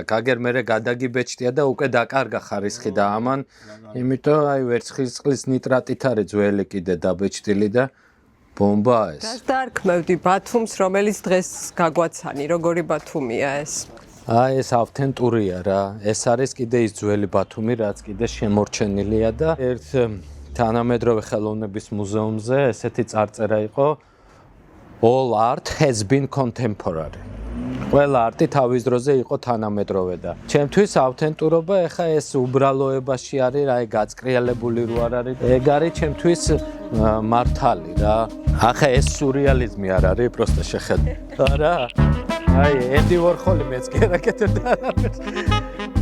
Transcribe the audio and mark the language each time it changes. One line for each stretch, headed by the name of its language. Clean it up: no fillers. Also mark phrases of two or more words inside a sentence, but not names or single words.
Georgian: გაგერ მერე გადაგიბეჭდია და უკვე დაკარგა ხარისხი და ამან, იმიტომ აი ვერცხლის ნიტრატით არის ძველი კიდე დაბეჭდილი და ბომბა ეს. რას დაარქმევდი ბათუმს, რომელიც დღეს გაგვაცანი, როგორი ბათუმია ეს? აი ეს ავთენტურია რა. ეს არის კიდე ის ძველი ბათუმი, რაც კიდე შემორჩენილია და ერთ თანამედროვე ხელოვნების მუზეუმზე ესეთი წარწერა იყო
English: All art has been contemporary.
Georgian: ყველა არტი თავის დროზე იყო თანამედროვე და ჩემთვის ავთენტურობა ეხა ეს უბრალოებაში არის რა, გაწკრიალებული რო არ არის. ეგ არის ჩემთვის მართალი რა. ახლა ეს სურეალიზმი არ არის, პროსტა შეხედე. არა. აი, ენდი ვორხოლი მეც კი არ აკეთებდა.